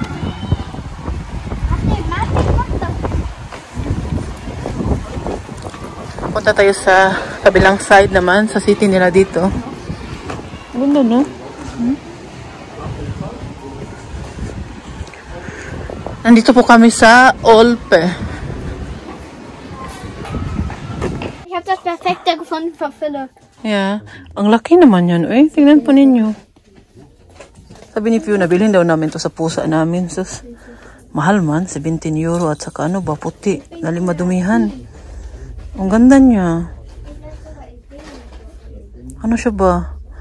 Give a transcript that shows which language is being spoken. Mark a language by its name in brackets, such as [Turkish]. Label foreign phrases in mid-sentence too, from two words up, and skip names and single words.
[Filipino] Punta tayo sa kabilang side naman, sa city nila dito. Ganda, no? Nandito po kami sa Olpe. [German] Ich habe das perfekte gefunden für Philipp. [English] Yeah. [Filipino] Ang laki naman yan. Uy, tingnan po ninyo. Sabi ni Fiona, bilhin daw namin to sa pusa namin. Sus, mahal man, 17 euro at saka ano ba, puti. Dali madumihan. Ang ganda niya. Ano siya ba?